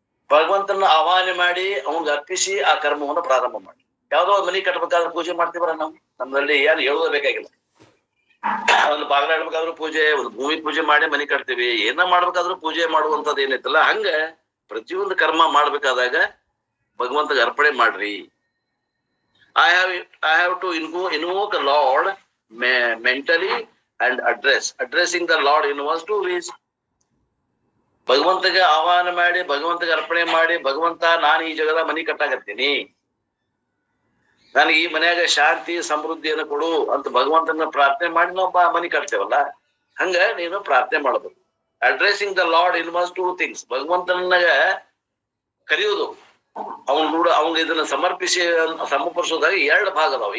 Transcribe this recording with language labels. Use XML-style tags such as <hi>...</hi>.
<kn>ಭಗವಂತನ ಆಹ್ವಾನ ಮಾಡಿ ಅವನಿಗೆ ಅರ್ಪಿಸಿ ಆ ಕರ್ಮವನ್ನು ಪ್ರಾರಂಭ ಮಾಡಿ. ಯಾವ್ದೋ ಒಂದು ಮನಿ ಕಟ್ಟಬೇಕಾದ್ರೆ ಪೂಜೆ ಮಾಡ್ತೀವಲ್ಲ ನಾವು. ನಮ್ಮಲ್ಲಿ ಏನು ಹೇಳೋದೇ ಬೇಕಾಗಿಲ್ಲ. ಒಂದು ಬಾಗಿಲ ಇಡ್ಬೇಕಾದ್ರೂ ಪೂಜೆ, ಒಂದು ಭೂಮಿ ಪೂಜೆ ಮಾಡಿ ಮನಿ ಕಟ್ತೀವಿ. ಏನ ಮಾಡ್ಬೇಕಾದ್ರೂ ಪೂಜೆ ಮಾಡುವಂತದ್ದು ಏನೈತಲ್ಲ, ಹಂಗ ಪ್ರತಿಯೊಂದು ಕರ್ಮ ಮಾಡ್ಬೇಕಾದಾಗ ಭಗವಂತಗೆ ಅರ್ಪಣೆ ಮಾಡ್ರಿ.</kn> <en>I have to invoke the Lord mentally and addressing the Lord in one two ways.</en> <kn>ಭಗವಂತಗೆ ಆಹ್ವಾನ ಮಾಡಿ, ಭಗವಂತಗೆ ಅರ್ಪಣೆ ಮಾಡಿ, ಭಗವಂತ ನಾನು ಈ ಜಗದ ಮನಿ ಕಟ್ಟಾಕತ್ತೀನಿ, ನನಗೆ ಈ ಮನ್ಯಾಗ ಶಾಂತಿ ಸಮೃದ್ಧಿಯನ್ನು ಕೊಡು ಅಂತ ಭಗವಂತನ ಪ್ರಾರ್ಥನೆ ಮಾಡಿ ನಾವು ಮನಿ ಕಟ್ತೇವಲ್ಲ, ಹಂಗ ನೀನು ಪ್ರಾರ್ಥನೆ ಮಾಡಬೇಕು.</kn> <en>Addressing the Lord in must 2 things.</en> <kn>ಭಗವಂತನಾಗ ಕರೆಯುವುದು, ಅವ್ನಿಗೆ ಇದನ್ನ ಸಮರ್ಪಿಸೋದಾಗ 2 ಭಾಗ ಅದಾವ.</kn>